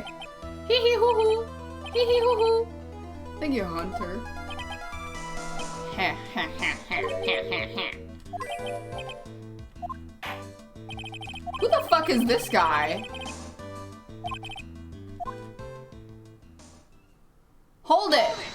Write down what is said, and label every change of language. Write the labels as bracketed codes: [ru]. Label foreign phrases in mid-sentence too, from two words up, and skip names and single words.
[en] Hee hee hoo hoo! Hee hee hoo hoo! Thank you, Hunter. Ha ha ha ha ha ha. Who the fuck is this guy? Hold it!